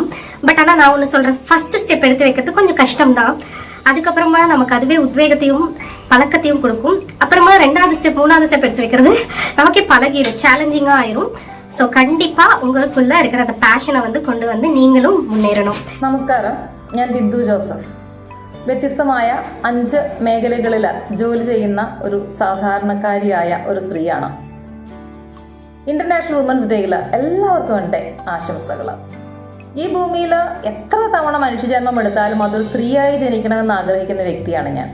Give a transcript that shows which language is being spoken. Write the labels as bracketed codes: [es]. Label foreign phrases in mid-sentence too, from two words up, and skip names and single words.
[ta] பட் ஆனா நான் ஒண்ணு சொல்றேன், [en] first step [ta] எடுத்து வைக்கிறது கொஞ்சம் கஷ்டம்தான். அதுக்கப்புறமா நமக்கு அதுவே உத்வேகத்தையும் பழக்கத்தையும் கொடுக்கும். அப்புறமா 2வது ஸ்டெப் 3வது ஸ்டெப் எடுத்து வைக்கிறது நமக்கே பழகிடும், சேலஞ்சிங்கா ஆயிரும். ஸோ கண்டிப்பா உங்களுக்குள்ள இருக்கிற அந்த பேஷனை கொண்டு நீங்களும் മുന്നേറണം. [ml] നമസ്കാരം, ഞാൻ ബിന്ദു ജോസഫ്. വ്യത്യസ്തമായ 5 മേഖലകളിൽ ജോലി ചെയ്യുന്ന ഒരു സാധാരണക്കാരിയായ ഒരു സ്ത്രീയാണ്. [en] international women's day [ml] എല്ലാവർക്കും എൻ്റെ ആശംസകൾ. ഈ ഭൂമിയിൽ എത്ര തവണ മനുഷ്യജന്മം എടുത്താലും അതൊരു സ്ത്രീയായി ജനിക്കണമെന്ന് ആഗ്രഹിക്കുന്ന വ്യക്തിയാണ് ഞാൻ.